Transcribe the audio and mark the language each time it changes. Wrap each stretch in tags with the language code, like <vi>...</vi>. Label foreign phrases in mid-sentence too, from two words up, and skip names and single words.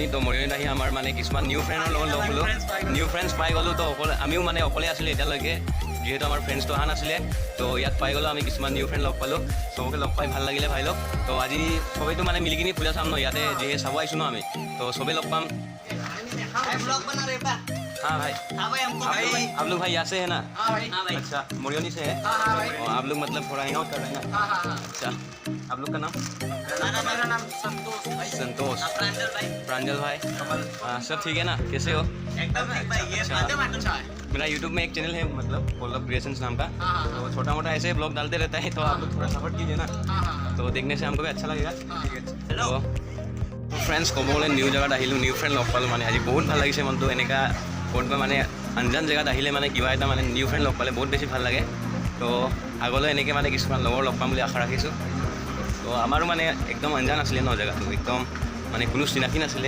<as>তো মৰিয়নিত আহি আমাৰ মানে কিছুমান</as> <en>new friendৰ</en> <as>লগত লগ হ'লোঁ,</as> <en>new friends</en> <as>পাই গ'লোঁ। তো আমিও মানে অকলে আছিলোঁ এতিয়ালৈকে, যিহেতু আমাৰ ফ্ৰেণ্ডছটো অহা নাছিলে। তো ইয়াত পাই গ'লোঁ আমি কিছুমান</as> <en>new friend</en> <as>লগ পালোঁ, চবকে লগ পাই ভাল লাগিলে ভাই লগ। তো আজি সবেইতো মানে মিলি কিনি পূজা চাম ন, ইয়াতে যিহে চাব আহিছোঁ ন আমি। তো সবেই লগ পাম।</as> <hi>हाँ भाई, आप लोग भाई यहाँ से है ना? अच्छा, मोरियोनी से है? आप लोग मतलब थोड़ा</hi> <en>hang out</en> <hi>कर रहे हैं ना? अच्छा, आप लोग का नाम? मेरा नाम संतोष। प्रांजल भाई। सब ठीक है ना? कैसे हो? एकदम ठीक भाई। ये अच्छा है। मेरा यूट्यूब में एक चैनल है, मतलब कोलब क्रिएशंस नाम का। तो छोटा मोटा ऐसे ब्लॉग डालते रहता है, तो आप लोग थोड़ा सपोर्ट कीजिए ना। तो देखने से हमको भी अच्छा लगेगा। हेलो फ्रेंड्स,</hi> <as>ক'ব গ'লে নিউ জেগাত আহিলোঁ,</as> <en>new friend</en> <as>লগ পালোঁ। মানে আজি বহুত ভাল লাগিছে মনটো। এনেকুৱা ক'ৰবাত মানে আনজান জেগাত আহিলে মানে কিবা এটা মানে</as> <en>new friend</en> <as>লগ পালে বহুত বেছি ভাল লাগে। তো আগলৈ এনেকৈ মানে কিছুমান লগৰ লগ পাম বুলি আশা ৰাখিছোঁ। তো আমাৰো মানে একদম আনজান আছিলে ন জেগাটো, একদম মানে কোনো চিনাকি নাছিলে।</as>